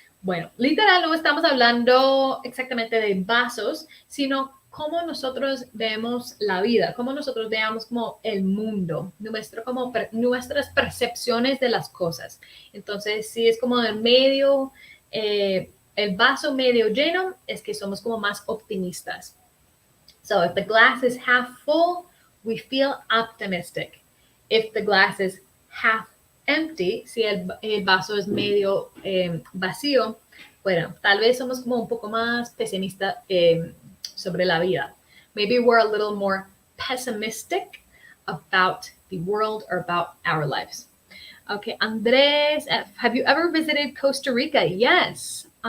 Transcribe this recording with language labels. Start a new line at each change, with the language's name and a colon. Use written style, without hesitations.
Spanish: Bueno, literal no estamos hablando exactamente de vasos, sino cómo nosotros vemos la vida, cómo nosotros veamos como el mundo, nuestras percepciones de las cosas. Entonces, si es como el medio, el vaso medio lleno, es que somos como más optimistas.
English: So, if the glass is half full, we feel optimistic. If the glass is half empty,
Spanish: si el vaso es medio vacío, bueno, tal vez somos como un poco más pesimistas sobre la vida.
English: Maybe we're a little more pessimistic about the world or about our lives. Okay, Andres, have you ever visited Costa Rica? Yes.